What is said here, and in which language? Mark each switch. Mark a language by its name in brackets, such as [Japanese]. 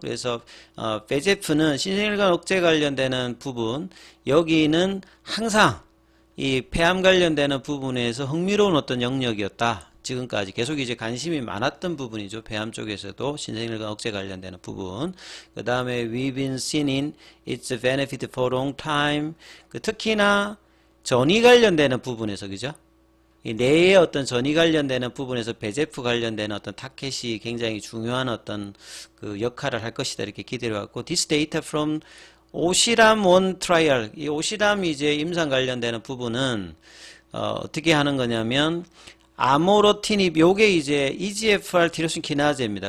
[Korean] 그래서 베제프는 신생혈관 억제 관련되는 부분, 여기는 항상 이 폐암 관련되는 부분에서 흥미로운 어떤 영역이었다. 지금까지 계속 이제 관심이 많았던 부분이죠. 폐암 쪽에서도 신생혈관 억제 관련되는 부분. 그 다음에 [English] we've been seeing in its benefit for a long time. [Korean] 특히나 전이 관련되는 부분에서 그죠? 이 뇌의 어떤 전이 관련되는 부분에서 베제프 관련되는 어떤 타켓이 굉장히 중요한 어떤 그 역할을 할 것이다 이렇게 기대를 갖고 [English] this data from [Korean] 오시람 원 트라이얼 이 오시람이 이제 임상 관련되는 부분은 어떻게 하는 거냐면 아모로티닙 요게 이제 EGFR 티로신 키나제입니다.